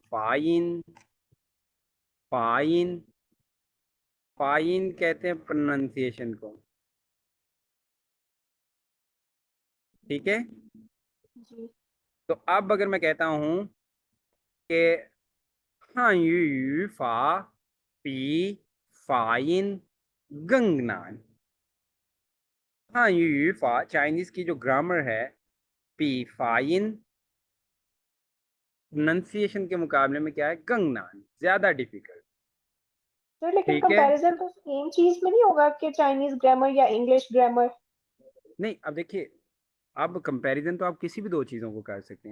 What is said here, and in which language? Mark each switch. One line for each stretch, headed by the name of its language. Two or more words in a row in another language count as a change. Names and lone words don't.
Hindi: फाइन।
Chinese: 发音 发音
Hindi: कहते हैं प्रोनाउंसिएशन को। ठीक है। जी। तो अब अगर मैं कहता हूं कि
Chinese: 汉语语法比法音更难। 汉语语法
Hindi: चाइनीज की जो ग्रामर है
Chinese: 比法音
Hindi: प्रोनाउंसिएशन के मुकाबले में क्या है? गंगनान, ज्यादा डिफिकल्ट। सर लेकिन ठीक है। कंपैरिजन तो सेम चीज में नहीं होगा कि
English: Chinese grammar
Hindi: या
English: English grammar.
Hindi: नहीं, अब देखिए, अब कंपैरिजन तो आप किसी भी दो चीज़ों को कर सकते हैं।